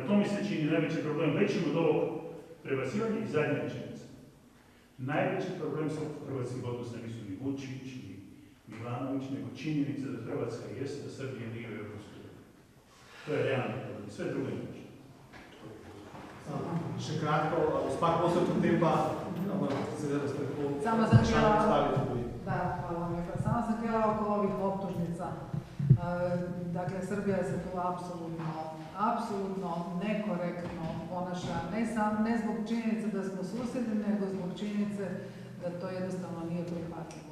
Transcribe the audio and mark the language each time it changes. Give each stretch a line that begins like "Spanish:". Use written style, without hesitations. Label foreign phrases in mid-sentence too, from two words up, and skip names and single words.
Croatian: To mi se čini najveći problem, većim od ovog prebacivanja i zadnja rečenica. Najveći problem sa hrvatskih odnosa nisu ni Vučić, ni Milanović, nego činjenica da Hrvatska jeste, da Srbija nije u Evropskoj uniji. To je realni problem, sve drugo je nešto.
Slovenian: Še kratko, gospa Kosor, potem pa seveda ste tako
Croatian: samo sam htjela oko ovih optužnica. Dakle, Srbija se tu apsolutno nekorektno ponaša, ne zbog činjenice da smo susjedi, nego zbog činjenice da to jednostavno nije prihvatljivo.